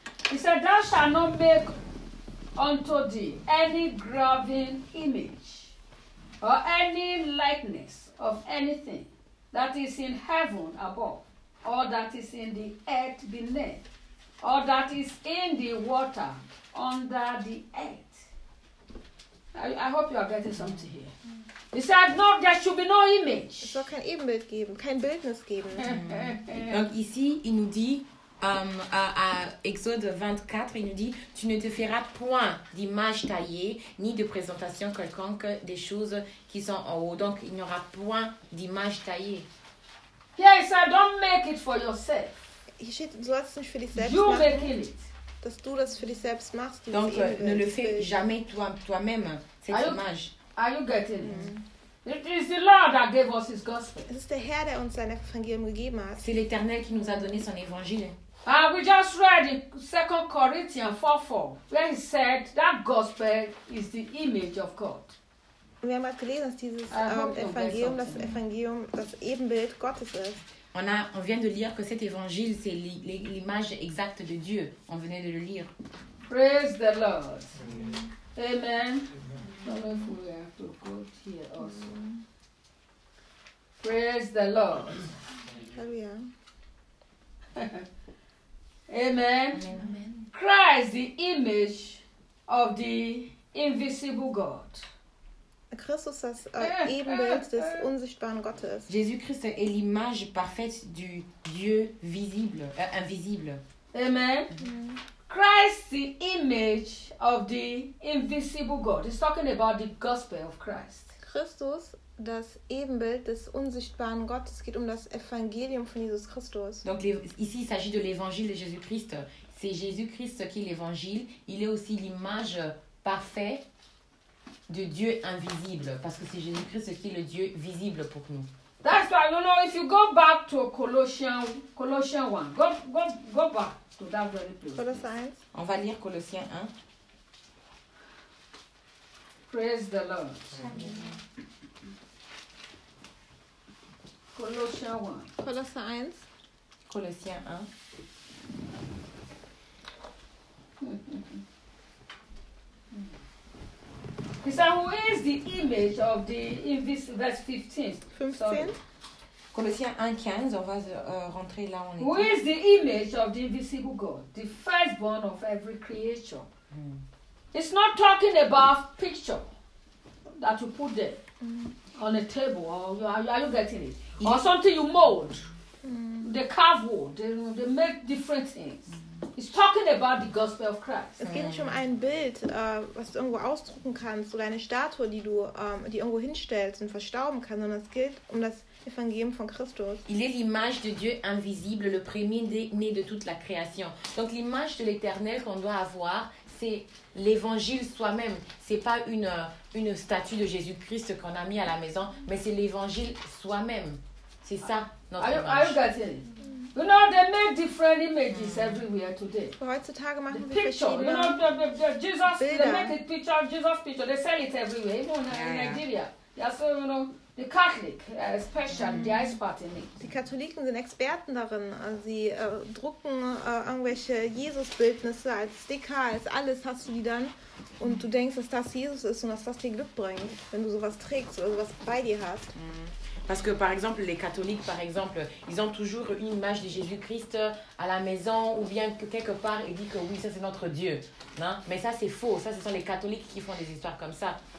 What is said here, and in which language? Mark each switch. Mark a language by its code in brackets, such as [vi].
[en] He said, thou shalt not make unto thee any graven image or any likeness of anything that is in heaven above, or that is in the earth beneath, or that is in the water under the earth. I hope you are getting something here. He said, no, there should be no image. [de] Es soll kein Ebenbild geben, kein Bildnis geben. [fr] Donc ici, il nous dit, à Exode 24, il nous dit, tu ne te feras point d'image taillée, ni de présentation quelconque des choses qui sont en haut. Donc il n'y aura point d'image taillée. [en] Yeah, he said, don't make it for yourself. [de] Hier steht, du sollst es nicht für dich selbst [en] you [de] machen, [en] make it. [de] Dass du das für dich selbst machst. [fr] Donc, ne le fais jamais toi-même, cette image. [en] Are you getting it? It is the Lord that gave us his gospel. [de] Es ist der Herr, der uns sein Evangelium gegeben hat. [fr] C'est l'Éternel qui nous a donné son évangile. [en] We just read in 2 Corinthians 4:4, where he said, that gospel is the image of God. [de] Wir haben halt gelesen, dass dieses Evangelium, das Evangelium, das Ebenbild Gottes ist. [fr] On vient de lire que cet évangile, c'est l'image exacte de Dieu. On venait de le lire. [en] Praise the Lord. Amen. Amen. Amen. I don't know if we have to go here also. Amen. Praise the Lord. Hallelujah. Amen. Amen. Christ, the image of the invisible God. [de] Christus ist das Ebenbild des unsichtbaren Gottes. [fr] Jésus Christ est l'image parfaite du Dieu visible, invisible. Amen. Mm-hmm. [en] Christ, the image of the invisible God. He's talking about the gospel of Christ. [de] Christus, das Ebenbild des unsichtbaren Gottes. Es geht um das Evangelium von Jesus Christus. [fr] Donc ici il s'agit de l'évangile de Jésus-Christ. C'est Jésus-Christ qui est l'évangile. Il est aussi l'image parfaite de Dieu invisible, parce que c'est Jésus-Christ qui est le Dieu visible pour nous. [en] That's why, you know, if you go back to Colossians 1, go back to that very place. Colossians. [fr] On va lire Colossiens 1. [en] Praise the Lord. Colossians 1. [fr] Colossiens 1. [en] He said, who is the image of the invisible, verse 15. 15. [fr] Colossiens 1, 15, on va rentrer là où on est. [en] Who is the image of the invisible God, the firstborn of every creature. Mm. It's not talking about picture that you put there on a table, or are you getting it? Yes. Or something you mold, the carved wood, they make different things. Mm. It's talking about the gospel of Christ. [de] Es geht nicht um ein Bild, was du irgendwo ausdrucken kannst, oder eine Statue, die du die irgendwo hinstellst und verstauben kannst, sondern es geht um das Evangelium von Christus. [fr] Il est l'image de Dieu invisible, le premier-né de toute la création. Donc l'image de l'Éternel qu'on doit avoir, c'est l'Évangile soi-même. C'est pas une statue de Jésus-Christ qu'on a mis à la maison, mais c'est l'Évangile soi-même. C'est ça notre image. [en] Are you getting it? You know, they make different images everywhere today. [de] Heutzutage machen sie verschiedene. [en] You know, Jesus, Bilder. They make a picture of Jesus picture. They sell it everywhere, even in Nigeria. Yeah, so, you know, the Catholic, especially, the expert in it. [de] Die Katholiken sind Experten darin. Sie drucken irgendwelche Jesus-Bildnisse als Sticker, als alles hast du die dann. Und du denkst, dass das Jesus ist und dass das dir Glück bringt, wenn du sowas trägst oder sowas bei dir hast. Mm. [fr] Parce que, par exemple, les catholiques, par exemple, ils ont toujours une image de Jésus-Christ à la maison ou bien quelque part, ils disent que oui, ça, c'est notre Dieu. Non? Mais ça, c'est faux. Ça, ce sont les catholiques qui font des histoires comme ça.